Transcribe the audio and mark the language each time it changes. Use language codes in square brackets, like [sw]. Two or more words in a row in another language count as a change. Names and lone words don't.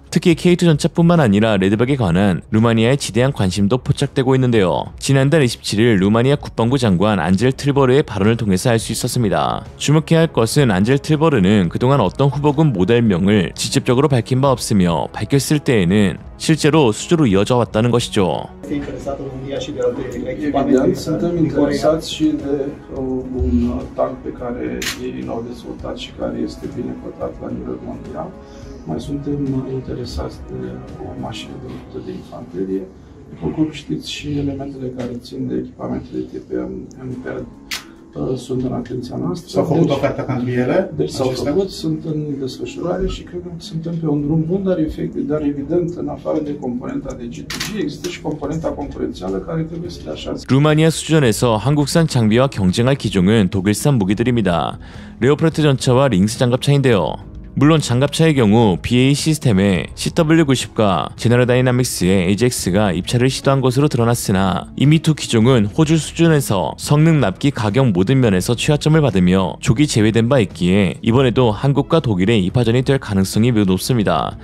[ko] 특히 K2 전차뿐만 아니라 레드백에 관한 루마니아의 지대한 관심도 포착되고 있는데요. 지난달 27일 루마니아 국방부 장관 안젤 트리버르의 발언을 통해서 알 수 있었습니다. 주목해야 할 것은 안젤 트리버르는 그동안 어떤 후보군 모델명을 직접적으로 밝힌 바 없으며 밝혔을 때에는 실제로 수주로 이어져 왔다는 것이죠. [ro] Evident, suntem interesați și de un tank pe care ei l-au dezvoltat și care este bine cotat la nivel mondial. Mai suntem interesați de o mașină de luptă de infanterie. După cum știți, și elementele care țin de echipamentele tip MPED sunt în atenția noastră. S-au făcut oferta pentru ele? Deci s-au făcut, sunt în desfășurare și cred că suntem pe un drum bun, dar evident, în afară de componenta de G2G, există și componenta concurențială care trebuie să le așeze. [ko] 루마니아 수준에서 한국산 장비와 경쟁할 기종은 독일산 무기들입니다. 레오파르트 전차와 링스 장갑차인데요. 물론 장갑차의 경우 BAE 시스템의 CW90과 제너럴 다이나믹스의 AJAX가 입찰을 시도한 것으로 드러났으나 이미 두 기종은 호주 수준에서 성능, 납기, 가격 모든 면에서 최하점을 받으며 조기 제외된 바 있기에 이번에도 한국과 독일의 입하전이 될 가능성이 매우 높습니다.